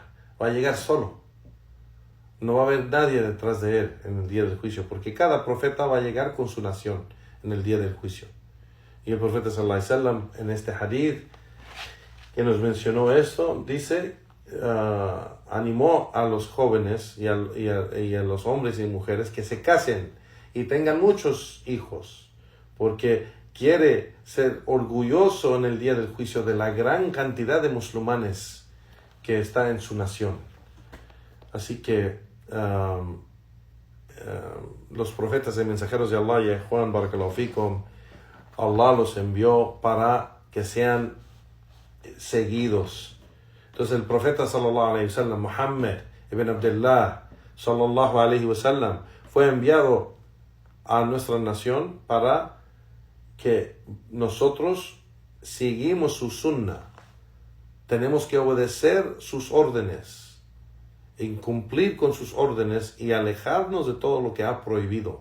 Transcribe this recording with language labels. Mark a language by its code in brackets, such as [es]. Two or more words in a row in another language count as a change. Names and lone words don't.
[es] Va a llegar solo. No va a haber nadie detrás de él en el día del juicio, porque cada profeta va a llegar con su nación en el día del juicio. Y el profeta [ar] صلى الله عليه وسلم [es] en este hadith que nos mencionó esto, dice, animó a los jóvenes y a los hombres y mujeres que se casen y tengan muchos hijos, porque quiere ser orgulloso en el día del juicio de la gran cantidad de musulmanes que está en su nación. Así que los profetas y mensajeros de Allah, y Juan [ar] بارك الله فيكم, [es] Allah los envió para que sean seguidos. Entonces el profeta [ar] صلى الله عليه وسلم, [es] Muhammad ibn Abdullah [ar] صلى الله عليه وسلم, [es] fue enviado a nuestra nación para que nosotros seguimos su sunnah. Tenemos que obedecer sus órdenes, cumplir con sus órdenes y alejarnos de todo lo que ha prohibido.